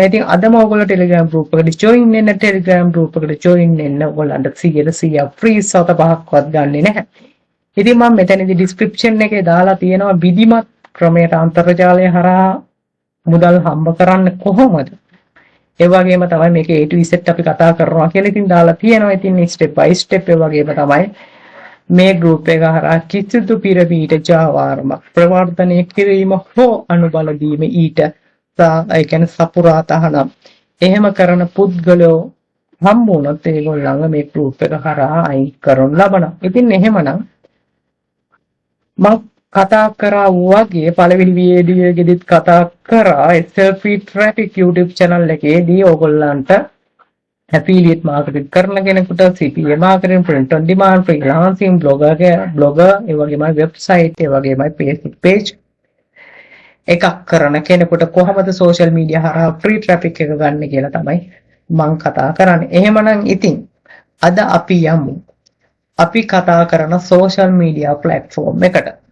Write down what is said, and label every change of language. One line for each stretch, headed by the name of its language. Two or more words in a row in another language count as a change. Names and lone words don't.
Sinhala: ඉතින් අදම ඔයගොල්ලෝ Telegram group එකට join වෙන්න. Telegram group එකට join වෙන්න ඔයගොල්ලන්ට 100% free සත පහක්වත් ගන්නෙ නැහැ. ඉතින් මම මෙතනදී description එකේ දාලා තියෙනවා විධිමත් ක්‍රමයට අන්තර්ජාලය හරහා මුදල් හම්බ කරන්න කොහොමද ඒ වගේම තමයි මේක
English: A to Z
Sinhala: අපි කතා කරනවා කියලා ඉතින් දාලා තියෙනවා. ඉතින්
English: step by step
Sinhala: ඒ වගේම තමයි මේ group එක හරහා කිසිදු පිරමීට ජාවාරම ප්‍රවර්ධනය කිරීම හෝ අනුබල දීම ඊට ඒ කියන්නේ සපුරා තහනම් එහෙම කරන පුද්ගලයෝ හම්බුනොත් ඒගොල්ලන්ව මේ group එක හරහා අයින් කරන ලබනවා. ඉතින් එහෙමනම් මම කතා කරා වගේ පළවෙනි වීඩියෝ එකෙදිත් කතා කරා
English: selfie traffic YouTube channel
Sinhala: එකේදී ඕගොල්ලන්ට
English: affiliate marketing
Sinhala: කරන කෙනෙකුට
English: CPA marketing, print on demand, freelancing, blogger
Sinhala: ඒ වගේමයි website ඒ වගේමයි Facebook page එකක් කරන කෙනෙකුට කොහොමද
English: social media
Sinhala: හරහා
English: free traffic
Sinhala: එක ගන්න කියලා තමයි මම කතා කරන්නේ. එහෙමනම් ඉතින් අද අපි යමු අපි කතා කරන
English: social media platform
Sinhala: eකට.